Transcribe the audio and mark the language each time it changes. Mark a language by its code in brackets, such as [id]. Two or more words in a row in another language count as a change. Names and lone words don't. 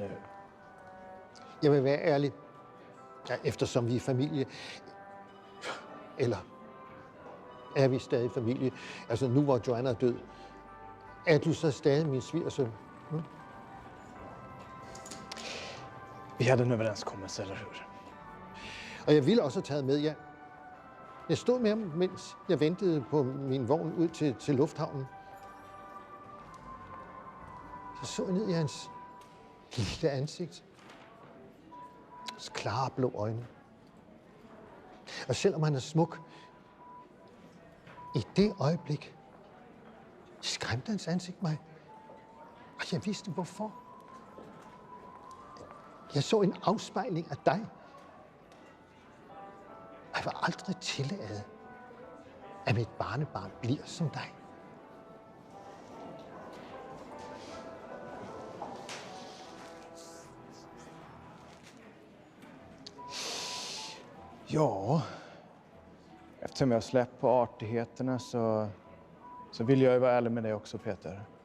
[da] Jeg vil være ærlig. Ja, eftersom vi er familie. Eller er vi stadig familie? Altså nu, hvor Joanna er død. Er du så stadig min svigersøn? [sv] Vi havde en överenskommelse, eller hur? [da] Og jeg ville også have taget med, ja. Jeg stod med ham, mens jeg ventede på min vogn ud til lufthavnen. Så jeg ned i hans lille ansigt. Hans klare blå øjne. Og selvom han er smuk, i det øjeblik skræmte hans ansigt mig. Og jeg vidste hvorfor. Jeg så en afspejling af dig. Jeg vil aldrig tillade, at mit barnebarn bliver som dig. [sv] Ja, eftersom jag släppt på artigheterna så vill jag ju vara ärlig med dig också, Peter.